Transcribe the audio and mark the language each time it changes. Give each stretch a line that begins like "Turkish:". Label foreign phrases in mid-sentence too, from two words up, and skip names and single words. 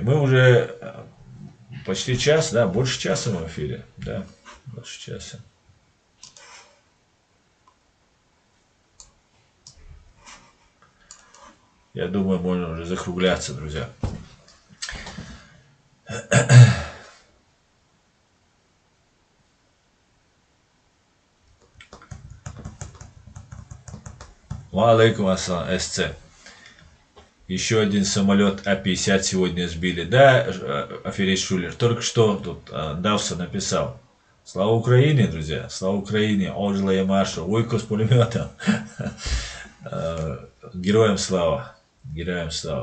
Russian: Мы уже почти час, да, больше часа мы в эфире. Да, больше часа. Я думаю, можно уже закругляться, друзья.
Arabic: عليكم السلام,
Russian: СЦ. Еще один самолет А-50 сегодня сбили. Да, аферист Шулер, только что тут Давса написал. Слава Украине, друзья, слава Украине, Оджила Ямаша, Ойко с пулеметом. Героям слава, героям слава.